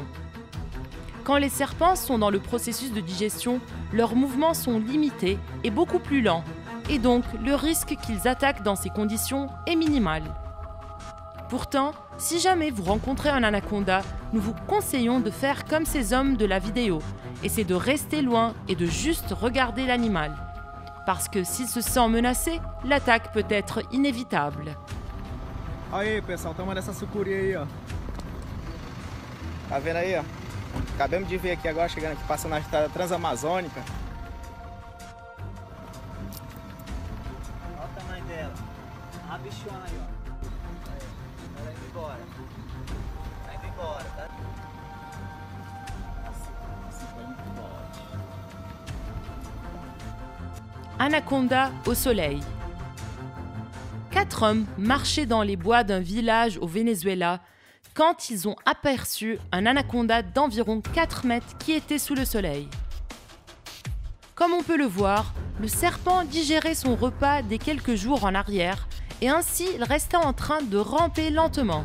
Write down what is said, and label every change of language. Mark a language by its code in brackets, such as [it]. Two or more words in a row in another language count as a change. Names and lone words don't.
[fr] Quand les serpents sont dans le processus de digestion, leurs mouvements sont limités et beaucoup plus lents, et donc le risque qu'ils attaquent dans ces conditions est minimal. Pourtant, si jamais vous rencontrez un anaconda, nous vous conseillons de faire comme ces hommes de la vidéo, et c'est de rester loin et de juste regarder l'animal. Parce que s'il se sent menacé, l'attaque peut être inévitable. [pt] Aí, pessoal, toma dessa sucuri aí, ó. Tá vendo aí, ó? Acabamos de ver aqui agora, chegando aqui, passando na estrada transamazônica. Olha o tamanho dela. A bichona aí, ó. Ela indo embora. Tá indo embora, tá? Assim vai indo embora. [fr] Anaconda au soleil. 4 hommes marchaient dans les bois d'un village au Venezuela quand ils ont aperçu un anaconda d'environ 4 mètres qui était sous le soleil. Comme on peut le voir, le serpent digérait son repas des quelques jours en arrière et ainsi il restait en train de ramper lentement.